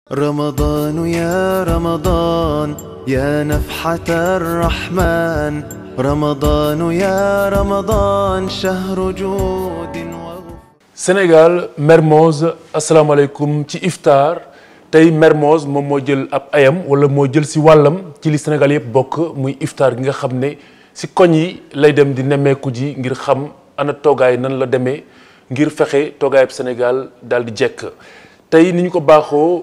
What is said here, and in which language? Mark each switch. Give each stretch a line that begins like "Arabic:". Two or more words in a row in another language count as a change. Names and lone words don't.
Arabic: رمضان يا رمضان يا نفحة الرحمن رمضان يا رمضان شهر جود
Wolof: Sénégal Mermoz asalaamaaleykum ci iftar tey Mermoz moom moo jël ab ayam wala moo jël si wàllam ci li Sénégal yëpp bokk muy iftar gi nga xam ne si koñ yi lay dem di nemmeeku ji ngir xam ana toogaay nan la demee ngir fexe toogaayab Sénégal daal di jekk tey ni ñu ko baaxoo